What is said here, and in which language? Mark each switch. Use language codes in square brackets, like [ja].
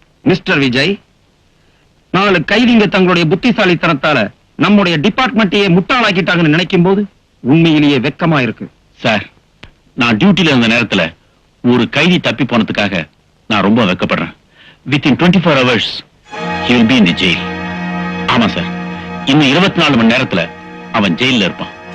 [ta] Mister Vijay, 4 கைதிங்க தங்களுடைய புத்திசாலித்தனத்தால நம்முடைய டிபார்ட்மெண்ட்டையே முட்டாளாக்கிட்டாங்கன்னு நினைக்கும் போது உண்மையிலேயே வெக்கமா இருக்கு. சார், நான் டியூட்டில இருந்த நேரத்துல ஒரு கைதி தப்பி போனதுக்காக நான் ரொம்ப வெக்கப்படுறேன். [en] Within 24 hours he will be in the jail. [ta] ஆமா சார், இன்னும் 24 மணி நேரத்துல அவன் ஜெயில்ல இருப்பான்.